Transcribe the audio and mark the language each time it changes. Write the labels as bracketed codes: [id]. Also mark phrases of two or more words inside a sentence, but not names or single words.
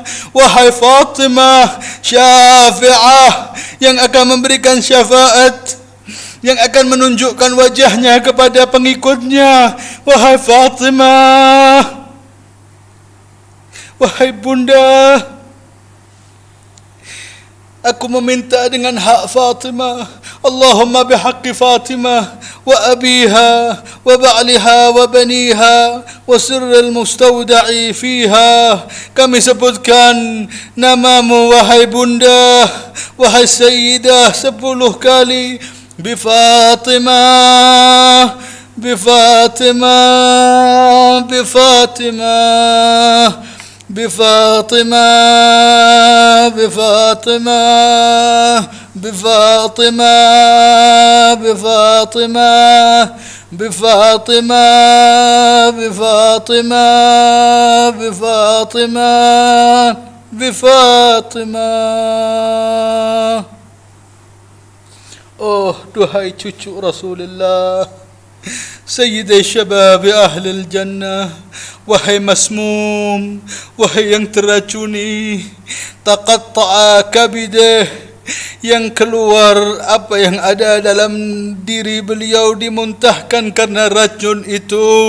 [id] Wahai Fatimah, syafi'ah, yang akan memberikan syafaat, yang akan menunjukkan wajahnya kepada pengikutnya. Wahai Fatimah, wahai bunda, aku meminta dengan hak Fatimah. [ar] اللهم بحق فاطمة وأبيها وبعلها وبنيها والسر المستودع فيها. [id] Kami sebutkan namamu wahai bunda, wahai sayyidah 10 kali. [ar] بفاطمة بفاطمة بفاطمة, بفاطمة بفاطمة بفاطمة بفاطمة بفاطمة بفاطمة بفاطمة بفاطمة. [id] Oh, duhai cucu Rasulullah, [ar] سيدا شباب أهل الجنة, [id] wahai masmum, wahai yang teracuni, [ar] تقطع كبده, [id] yang keluar apa yang ada dalam diri beliau dimuntahkan karena racun itu.